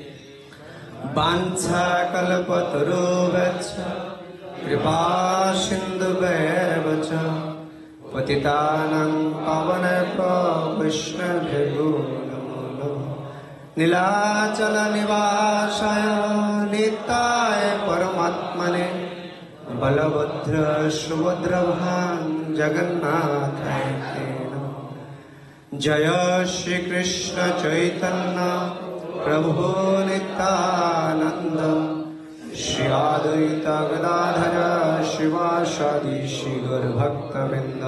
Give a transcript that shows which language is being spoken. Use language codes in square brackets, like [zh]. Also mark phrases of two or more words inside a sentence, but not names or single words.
[sa] वाञ्छाकल्पतरुभ्यश्च कृपा सिन्धुभ्येव च पतितानां पावनेभ्यो वैष्णवेभ्यो नमो नमः। नीलाचलनिवासाय नित्याय परमात्मने বলভদ্র সুভদ্রভাং জগন্নাথায় তে নমঃ। [bn] জয় শ্রীকৃষ্ণ চৈতন্য প্রভু নিত্যানন্দ, শ্রী অদ্বৈত গদাধর শিবাসাদি শ্রী গৌর ভক্তবৃন্দ।